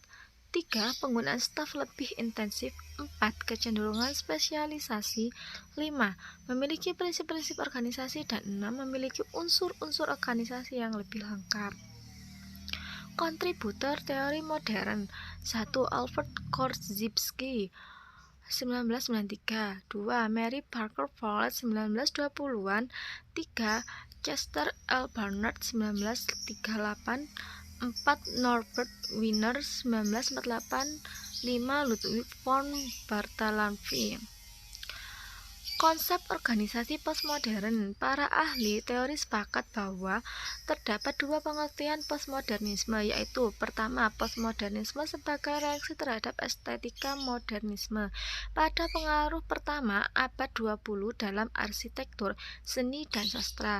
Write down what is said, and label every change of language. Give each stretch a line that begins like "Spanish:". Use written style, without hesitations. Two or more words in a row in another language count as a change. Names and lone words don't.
Indonesian: 3. Penggunaan staf lebih intensif. 4. Kecenderungan spesialisasi. 5. Memiliki prinsip-prinsip organisasi. Dan 6. Memiliki unsur-unsur organisasi yang lebih lengkap. Kontributor teori modern. 1. Albert Korzybski 1993. 2. Mary Parker Follett 1920-an. 3. Chester L. Barnard 1938. 4. Norbert Wiener 1948. 5. Ludwig von Bartholomä. Konsep organisasi postmodern. Para ahli teori sepakat bahwa terdapat dua pengertian postmodernisme, yaitu pertama, postmodernisme sebagai reaksi terhadap estetika modernisme. Pada pengaruh pertama abad 20 dalam arsitektur, seni, dan sastra.